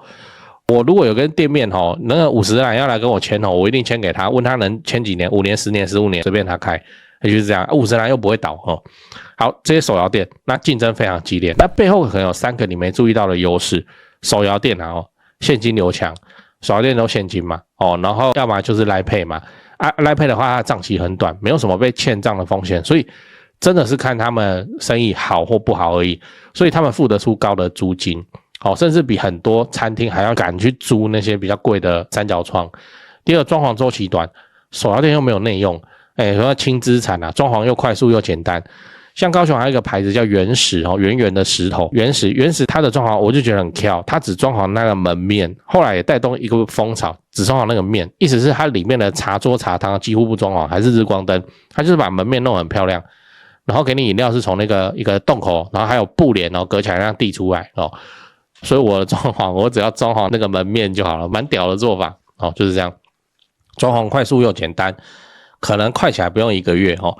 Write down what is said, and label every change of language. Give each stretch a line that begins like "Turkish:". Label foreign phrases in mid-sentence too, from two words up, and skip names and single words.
Chinese: 我如果有跟店面那個50人要來跟我簽我一定簽給他，問他能簽幾年，5年10年15年隨便他開，就是這樣，50人又不會倒好，這些手搖店那競爭非常激烈，那背後可能有3個你沒注意到的優勢。手搖店現金流強，手搖店都現金嘛然後要麼就是 Line Pay 嘛Line Pay 的話它賬期很短，沒有什麼被欠賬的風險，所以真的是看他們生意好或不好而已，所以他們付得出高的租金甚至比很多餐廳還要敢去租那些比較貴的三角窗。第二，裝潢週期短手搖店又沒有內用，說輕資產啊，裝潢又快速又簡單。像高雄還有一個牌子叫原石哦，圓圓的石頭，原石它的裝潢我就覺得很挑，它只裝潢那個門面，後來也帶動一個風潮，只裝潢那個面，意思是它裡面的茶桌茶湯幾乎不裝潢，還是日光燈，它就是把門面弄得很漂亮，然後給你飲料是從那個一個洞口，然後還有布簾哦隔起來讓遞出來哦，所以我的裝潢我只要裝潢那個門面就好了，蠻屌的做法哦，就是這樣，裝潢快速又簡單，可能快起來不用1個月哦。